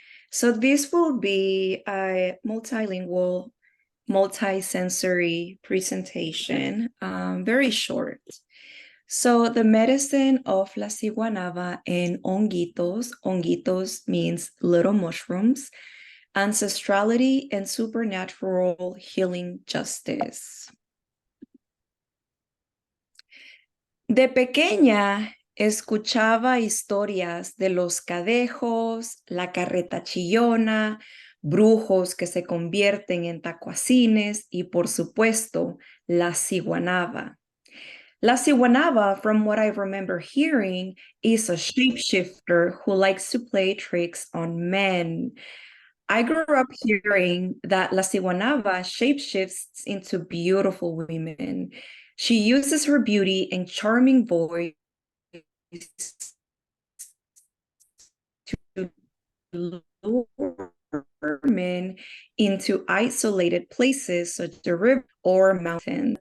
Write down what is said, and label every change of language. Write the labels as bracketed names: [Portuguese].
[English] So this will be a multilingual, multisensory presentation, very short. So the medicine of la ciguanaba and honguitos means little mushrooms, ancestrality and supernatural healing justice. [Spanish] De pequeña escuchaba historias de los cadejos, la carreta chillona, brujos que se convierten en tacuacines y, por supuesto, la ciguanaba. [English] La ciguanaba, from what I remember hearing, is a shapeshifter who likes to play tricks on men. I grew up hearing that La Ciguanaba shapeshifts into beautiful women. She uses her beauty and charming voice to lure men into isolated places such as the river or mountain.